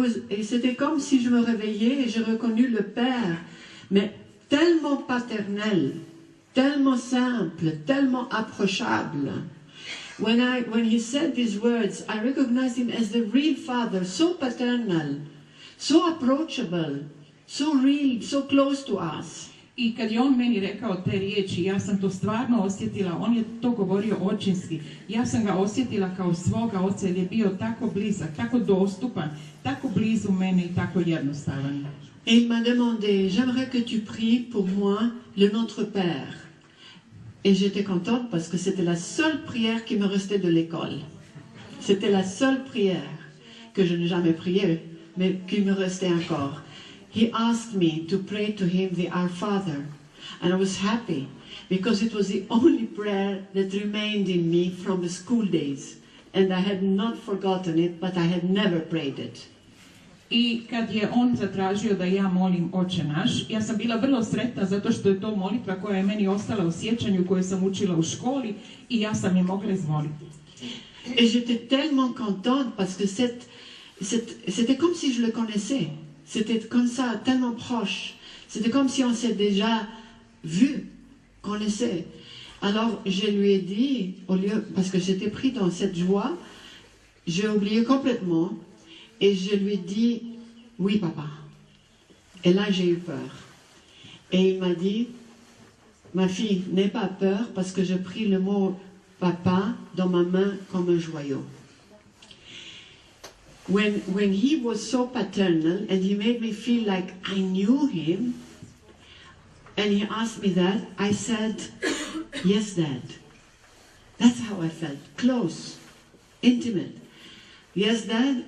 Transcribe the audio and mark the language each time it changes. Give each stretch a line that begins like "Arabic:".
French: Et c'était comme si je me réveillais et j'ai reconnu le Père, mais tellement paternel, tellement simple, tellement approchable.
English: When he said these words, I recognized him as the real Father, so paternal, so approachable, so real, so close to us.
Croatian: I kad je on meni rekao te riječi, ja sam to stvarno osjetila, on je to govorio očinski, ja sam ga osjetila kao svoga oca jer je bio tako blizak, tako dostupan, tako blizu mene i tako jednostavan.
French: Et il m'a demandé, j'aimerais que tu pries pour moi le Notre Père. Et j'étais contente parce que c'était la seule prière qui me restait de l'école. C'était la seule prière que je n'ai jamais priée, mais qui me restait encore.
English: He asked me to pray to him the Our Father, and I was happy because it was the only prayer that remained in me from the school days, and I had not forgotten it, but I had never prayed it.
Croatian: I kad je on zatražio da ja molim Oče naš, ja sam bila vrlo sretna zato što je to molitva koja je meni ostala u sjećanju, koju sam učila u školi i ja sam je mogla izmoliti.
French: Et j'étais tellement contente parce que c'était comme si je le connaissais. C'était comme ça, tellement proche. C'était comme si on s'est déjà vu, connaissait. Alors je lui ai dit, au lieu, parce que j'étais pris dans cette joie, j'ai oublié complètement, et je lui ai dit, oui papa. Et là j'ai eu peur. Et il m'a dit, ma fille, n'aie pas peur parce que je pris le mot papa dans ma main comme un joyau.
English: When he was so paternal and he made me feel like I knew him, and he asked me that, I said, yes, Dad. That's how I felt, close, intimate. Yes, Dad.